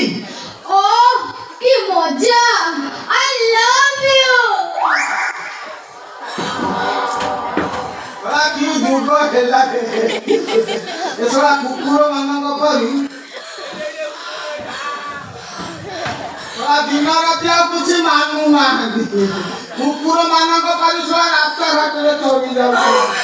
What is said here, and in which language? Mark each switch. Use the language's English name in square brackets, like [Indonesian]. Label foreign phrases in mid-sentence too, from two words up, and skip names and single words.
[Odia] ଓ କି ମଜା [English] I love you [Odia] କି ଯୁଗ ହେଲା ଏସରା କୁକୁର ମାନଙ୍କ ପରି ଦିନ ରାତି ଆଉ କିଛି ମାନୁ ନାହାନ୍ତି କୁକୁର ମାନଙ୍କ ପରି ସଳା ରାସ୍ତା ଘାଟରେ ଚରି ଯାଉଛି